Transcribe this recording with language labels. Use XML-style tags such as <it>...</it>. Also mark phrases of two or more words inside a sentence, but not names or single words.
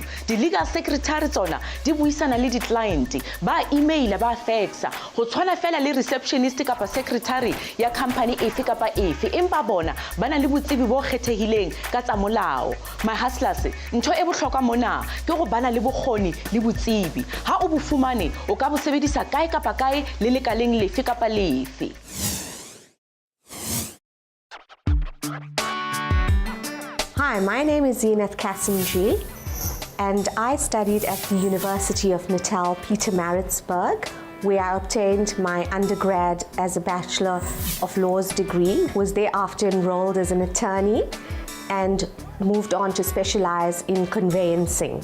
<st>Di-legal secretary tsona di buisana le di-client, ba email ba go tshwana fela le receptionist kapa secretary ya company efe kapa efe, empa bona bana le botsebi bo kgethehileng ka tsa molao.</st> <en>My hustlers,</en> <st>ntho e bohlokwa mona ke go bana le bokgoni le botsebi. Ha o bo fumane o ka bo sebedisa kae kapa kae le lekaleng lefe kapa lefe.</st> <en>Hi, my name is Zinat Kasimji, and I studied at the University of Natal, Pietermaritzburg, where I obtained my undergrad as a Bachelor of Laws degree, was thereafter enrolled as an attorney, and moved on to specialize in conveyancing.</en>